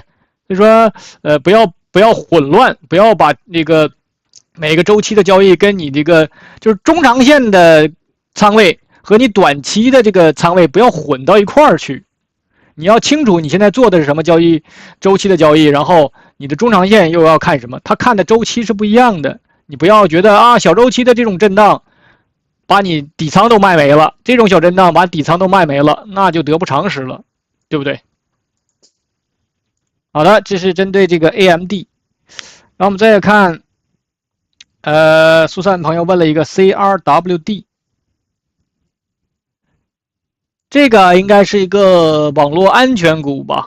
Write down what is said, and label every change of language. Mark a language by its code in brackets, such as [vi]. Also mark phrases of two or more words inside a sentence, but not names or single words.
[zh] 所以说，不要混亂，不要把那个每個周期的交易跟你這個就是中長線的倉位和你短期的這個倉位不要混到一塊兒去。你要清楚你現在做的是什麼交易周期的交易，然後你的中長線又要看什麼，它看的周期是不一樣的。你不要覺得啊，小周期的這種震盪把你底倉都賣沒了，這種小震盪把底倉都賣沒了，那就得不償失了，對不對？好的，這是針對這個 AMD。然後我們再看蘇珊朋友問了一個 CRWD， 這個應該是一個網絡安全股吧。